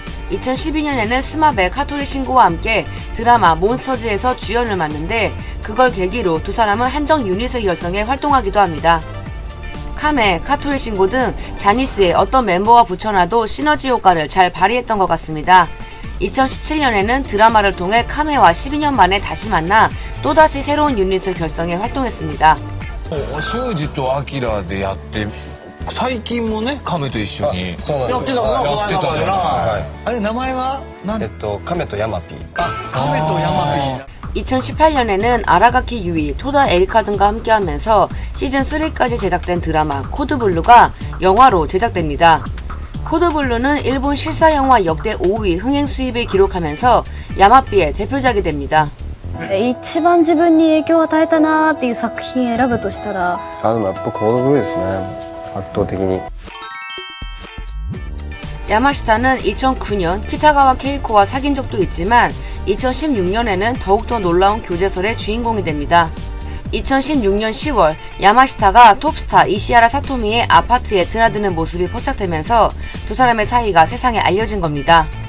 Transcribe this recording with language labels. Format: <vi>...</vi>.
<ko>2012년에는 스마베 카토리 신고와 함께 드라마 몬스터즈에서 주연을 맡는데 그걸 계기로 두 사람은 한정 유닛을 결성해 활동하기도 합니다. 카메, 카토리 신고 등 자니스의 어떤 멤버와 붙여놔도 시너지 효과를 잘 발휘했던 것 같습니다. 2017년에는 드라마를 통해 카메와 12년 만에 다시 만나 또다시 새로운 유닛을 결성해 활동했습니다.</ko> <ja>修二とアキラでやって最近もねカメと一緒にそうなんです。やってたじゃない。あれ名前はカメとヤマピー。カメとヤマピー。</ja> <ko>2018년에는 아라가키 유이, 토다 에리카 등과 함께하면서 시즌3까지 제작된 드라마 코드블루가 영화로 제작됩니다. 코드블루는 일본 실사영화 역대 5위 흥행 수입을 기록하면서 야마비의 대표작이 됩니다.</ko> <ja>一番自分に影響を与えたなーっていう作品選ぶとしたらでもやっぱコードブルーですね。圧倒的に。</ja> <ko>야마시타는 2009년 키타가와 케이코와 사귄 적도 있지만 2016년에는 더욱더 놀라운 교제설의 주인공이 됩니다. 2016년 10월 야마시타가 톱스타 이시하라 사토미의 아파트에 드나드는 모습이 포착되면서 두 사람의 사이가 세상에 알려진 겁니다.</ko>